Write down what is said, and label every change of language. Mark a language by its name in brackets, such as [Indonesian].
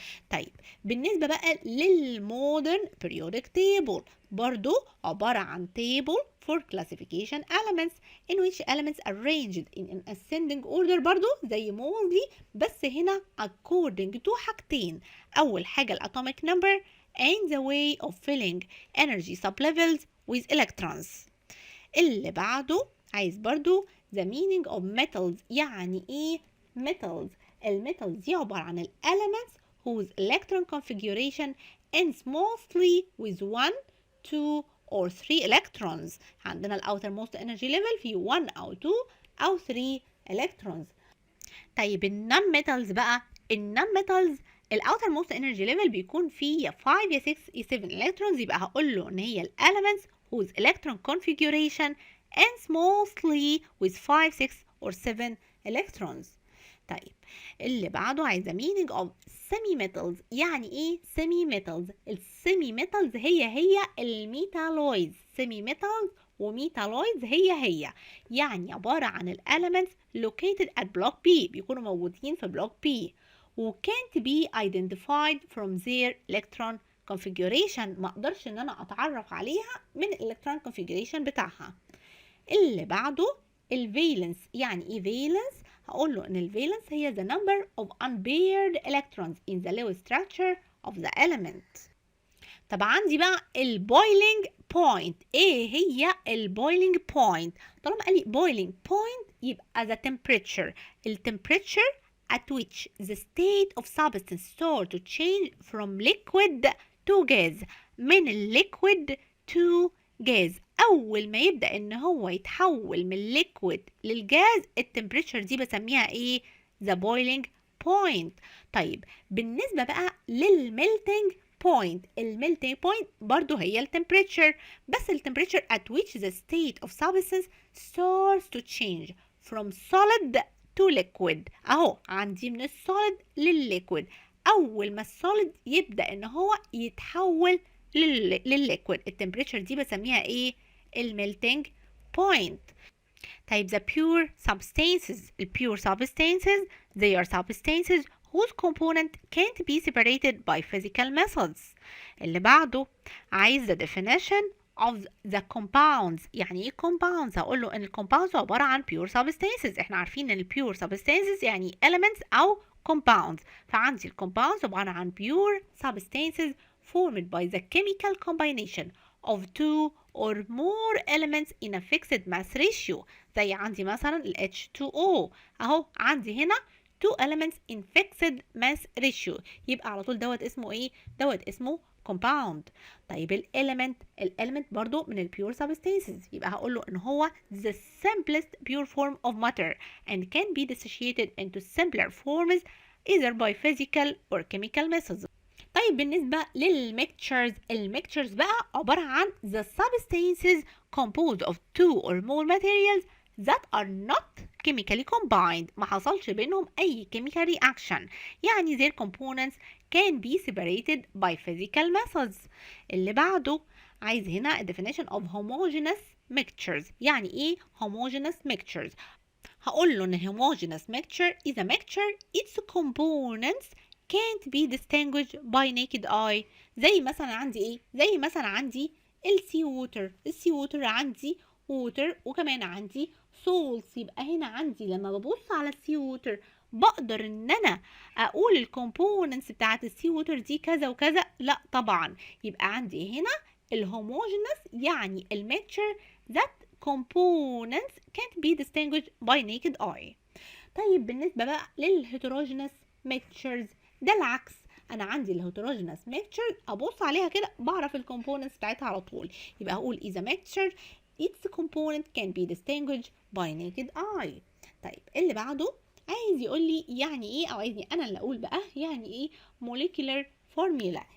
[Arabic] طيب بالنسبة بقى للمودرن [English] periodic table [Arabic] برضو عبارة عن [English] table for classification elements in which elements arranged in an ascending order [Arabic] برضو زي موزلي، بس هنا [English] according to [Arabic] حاجتين. أول حاجة [English] الatomic number and the way of filling energy sublevels with electrons. [Arabic] اللي بعده عايز برضو [English] the meaning of metals. [Arabic] يعني ايه [English] metals؟ [Arabic] الميتالز دي عبارة عن [English] elements whose electron configuration ends mostly with 1, 2 or 3 electrons. [Arabic] عندنا ال [English] outermost energy level في 1 أو 2 أو 3 electrons. [Arabic] طيب النون ميتالز بقى، النون ميتالز ال [English] outermost energy level [Arabic] بيكون فيه يا 5 يا 6 يا 7 [English] electrons، [Arabic] يبقى هقول له إن هي ال [English] elements whose electron configuration ends mostly with 5, 6 or 7 electrons. [Arabic] طيب اللي بعده عايزة [English] meaning of semi metals. [Arabic] يعني ايه semi metals؟ السيمي metals هي الميتالويدز. semi metals وميتالويدز هي يعني عبارة عن ال [English] elements located at block B، [Arabic] بيكونوا موجودين في block B و [English] can't be identified from their electron configuration، [Arabic] ما اقدرش ان انا اتعرف عليها من electron configuration بتاعها. اللي بعده الفالنس. يعني ايه فالنس؟ هقول له ان الفالنس هي [English] the number of unpaired electrons in the Lewis structure of the element. [Arabic] طب عندي بقى البويلينج بوينت. ايه هي البويلينج بوينت؟ طالما قال لي بويلينج بوينت يبقى [English] the temperature. temperature at which the state of substance start to change from liquid to gas. من liquid to gas. [Arabic] اول ما يبدا ان هو يتحول من الليكويد للجاز التمبريتشر دي بسميها ايه؟ [English] the boiling point. [Arabic] طيب بالنسبه بقى للميلتنج بوينت، الميلتنج بوينت برضو هي التمبريتشر، بس التمبريتشر [English] at which the state of substance starts to change from solid to liquid. [Arabic] اهو عندي من السوليد للليكويد، اول ما السوليد يبدا ان هو يتحول للليكويد التمبريتشر دي بسميها ايه؟ الميلتنج بوينت. [English] طيب the pure substances. the pure substances they are substances whose component can't be separated by physical methods. [Arabic] اللي بعده عايز [English] the definition of the compounds. [Arabic] يعني ايه compounds؟ هقول له ان ال compounds عبارة عن [English] pure substances. [Arabic] احنا عارفين ان ال [English] pure substances [Arabic] يعني elements او compounds. فعندي ال [English] compounds [Arabic] عبارة عن [English] pure substances formed by the chemical combination of two or more elements in a fixed mass ratio. [Arabic] زي عندي مثلا ال H2O اهو، عندي هنا [English] two elements in fixed mass ratio، [Arabic] يبقى على طول دوت اسمه ايه؟ دوت اسمه compound. [English] طيب element [Arabic] برضو من ال [English] pure substances، [Arabic] يبقى هقول له ان هو [English] the simplest pure form of matter and can be dissociated into simpler forms either by physical or chemical methods. [Arabic] طيب بالنسبة للميكتشرز، الميكتشرز بقى عبارة عن [English] the substances composed of two or more materials that are not chemically combined، [Arabic] ما حصلش بينهم أي [English] chemical reaction، يعني their components can be separated by physical methods. [Arabic] اللي بعده عايز هنا [English] definition of homogeneous mixtures. [Arabic] يعني إيه [English] homogeneous mixtures؟ [Arabic] هقول له إن [English] homogeneous mixture is a mixture its components can't be distinguished by naked eye. [Arabic] زي مثلا عندي ايه؟ زي مثلا عندي السي ووتر، السي ووتر عندي ووتر وكمان عندي سولز. يبقى هنا عندي لما ببص على السي ووتر بقدر ان انا اقول الكومبوننتس بتاعت السي ووتر دي كذا وكذا؟ لا طبعا. يبقى عندي هنا الهوموجينس يعني الميكتشر [English] that components can't be distinguished by naked eye. [Arabic] طيب بالنسبة بقى للهيتروجينس ميكتشرز ده العكس. انا عندي الهيتروجينس ميكتشر ابص عليها كده بعرف الكومبوننتس بتاعتها على طول، يبقى هقول [English] is a mixture its component can be distinguished by naked eye. [Arabic] طيب اللي بعده عايز يقول لي يعني ايه، او عايزني انا اللي اقول بقى يعني ايه molecular formula.